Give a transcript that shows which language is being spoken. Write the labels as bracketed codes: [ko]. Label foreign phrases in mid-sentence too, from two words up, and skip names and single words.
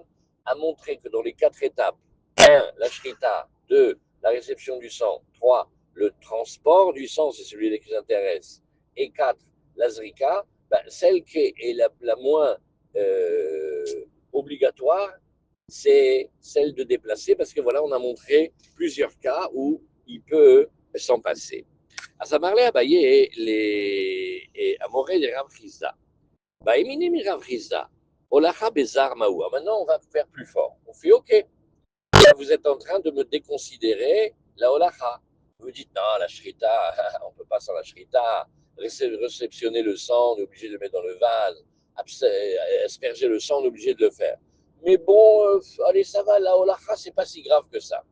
[fr] À montrer que dans les 4 étapes, 1, la shrita, 2, la réception du sang, 3, le transport du sang, c'est celui qui nous intéresse, et 4, la zrika, ben, celle qui est la moins euh, obligatoire, c'est celle de déplacer, parce que voilà, on a montré plusieurs cas où il peut s'en passer. [he] אז אמר לאביי המורה לרב חיסדא, באמיני מרב חיסדא, הולכה בזר מהו. [fr] Maintenant, on va faire plus fort. On fait OK. Là, vous êtes en train de me déconsidérer la holacha. Vous dites non, la shrita, on ne peut pas sans la shrita. Réceptionner le sang, on est obligé de le mettre dans le vase. Asperger le sang, on est obligé de le faire. Mais bon, allez, ça va, la holacha, c'est pas si grave que ça.